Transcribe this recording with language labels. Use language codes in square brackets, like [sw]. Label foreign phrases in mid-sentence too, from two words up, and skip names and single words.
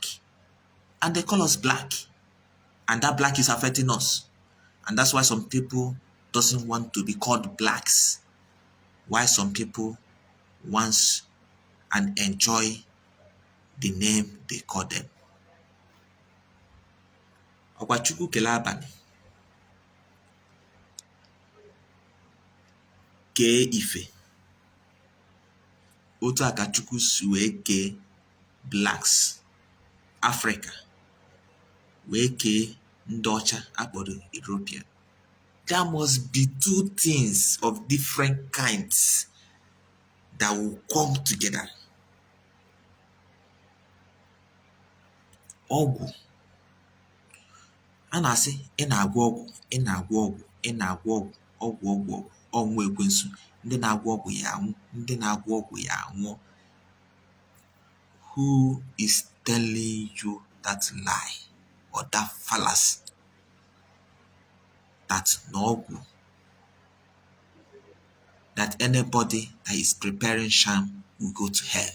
[en] And they call us black. And that black is affecting us. And that's why some people doesn't want to be called blacks. Why some people wants and enjoy the name they call them. [ig] Ọkwachukwu kele abalị kee ife, otu a ka Chukwu si wee kee blacks Africa, wee kee ndị ọcha akpọrọ European. [en] There must be two things of different kinds that will come together. [ig] Ọgwụ, a na-asị ị na-agwọ ọgwụ, ị na-agwọ ọgwụ, ị na-agwọ ọgwụ, ọgwụ ọnwụ ekwensu, ndị na-agwọ ọgwụ ya anwụ, ndị na-agwọ ọgwụ ya anwụọ. [en] Who is telling you that lie or that fallacy? That n'ọgwụ, that anybody that is preparing sham will go to hell.